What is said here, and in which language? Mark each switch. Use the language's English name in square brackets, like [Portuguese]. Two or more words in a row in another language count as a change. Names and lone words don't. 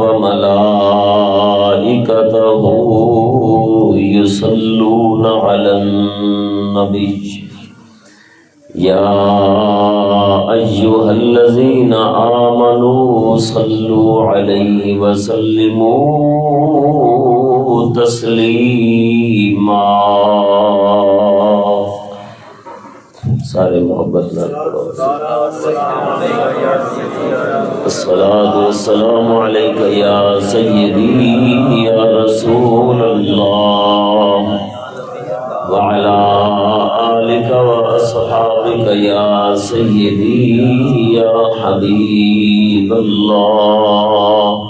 [Arabic] وملائكته يصلون على النبي يا أيها الذين آمنوا صلوا عليه وسلموا تسليما [Punjabi] سارے محبت نال [Arabic] الصلاة والسلام عليك يا سيدي يا رسول الله وعلى آلك وأصحابك يا سيدي يا حبيب الله